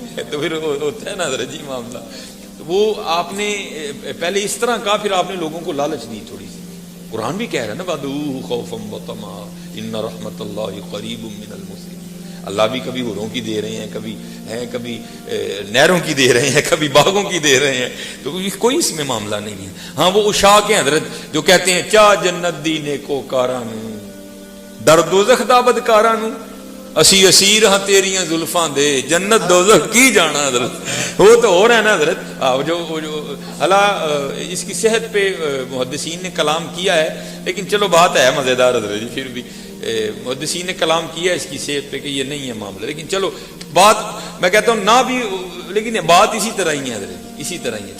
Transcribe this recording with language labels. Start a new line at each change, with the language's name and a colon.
Urdu: تو پھر ہوتا ہے نا حضرت جی معاملہ. وہ آپ نے پہلے اس طرح کہا, پھر آپ نے لوگوں کو لالچ دی تھوڑی سی.
Arabic: قرآن بھی کہہ رہا ہے نا وَدُوهُ خَوْفًا وَطَمَعًا إِنَّ رَحْمَتَ اللَّهِ قَرِيبٌ مِّنَ الْمُحْسِنِينَ.
Urdu: اللہ بھی کبھی ہوروں کی دے رہے ہیں, کبھی نہروں کی دے رہے ہیں, کبھی باغوں کی دے رہے ہیں, تو کوئی اس میں معاملہ نہیں ہے. ہاں وہ عشاق ہیں حضرت جو کہتے ہیں
Punjabi: چا جنت دی نیکو کارانو در دوزخ دا بدکارانو, اسی اسیر ہاں تیریاں زلفاں دے جنت دوزخ کی جانا حضرت.
Urdu: وہ تو ہو رہا ہے نا حضرت. جو اللہ اس کی صحت پہ محدثین نے کلام کیا ہے, لیکن چلو بات ہے مزیدار حضرت جی. پھر بھی محدثین نے کلام کیا ہے اس کی صحت پہ کہ یہ نہیں ہے معاملہ, لیکن چلو بات میں کہتا ہوں نہ بھی, لیکن بات اسی طرح ہی ہے حضرت, اسی طرح ہی ہے.